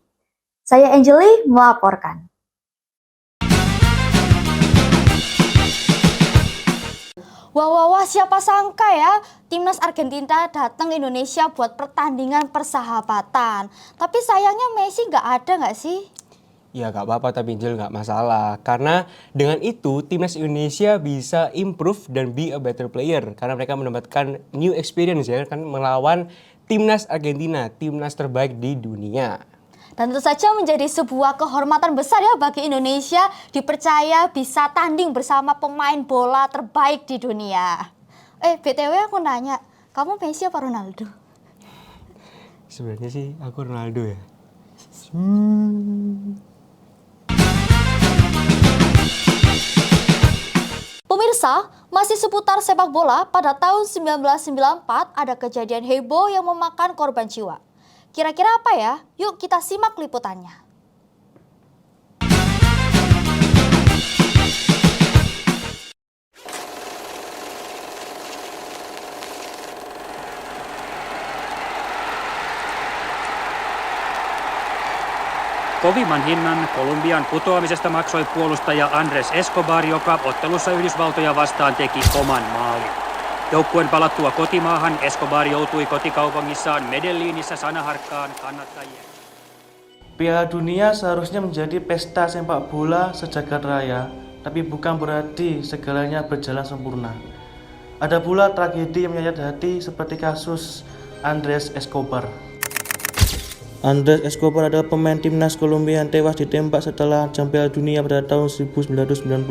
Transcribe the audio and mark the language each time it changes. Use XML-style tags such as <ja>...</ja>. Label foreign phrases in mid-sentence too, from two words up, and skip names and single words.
<id>Saya Angeli melaporkan. Wah, siapa sangka ya timnas Argentina datang ke Indonesia buat pertandingan persahabatan. Tapi sayangnya Messi nggak ada nggak sih? Ya gak apa-apa tapi Jel gak masalah. Karena dengan itu timnas Indonesia bisa improve dan</id> <en>be a better player.</en> <id>Karena mereka mendapatkan</id> <en>new experience</en> <id>ya kan melawan timnas Argentina, timnas terbaik di dunia. Dan tentu saja menjadi sebuah kehormatan besar ya bagi Indonesia dipercaya bisa tanding bersama pemain bola terbaik di dunia. BTW aku nanya, kamu Messi apa Ronaldo? Sebenarnya sih aku Ronaldo ya. Pemirsa, masih seputar sepak bola, pada tahun 1994 ada kejadian heboh yang memakan korban jiwa. Kira-kira apa ya? Yuk kita simak liputannya.</id> <fi>Kovimman hinnan Kolumbian putoamisesta maksoi puolustaja Andres Escobar, joka ottelussa Yhdysvaltoja vastaan teki oman maalin. Joukkueen palattua kotimaahan Escobar joutui kotikaupungissaan Medellinissä sanaharkkaan kannattajia.</fi> <id>Piala Dunia seharusnya menjadi pesta sepak bola sejagat raya, tapi bukan berarti segalanya berjalan sempurna. Ada pula tragedi yang menyayat hati seperti kasus Andres Escobar. Andres Escobar adalah pemain timnas Kolombia yang tewas ditembak setelah ajang Piala Dunia pada tahun 1994.</id>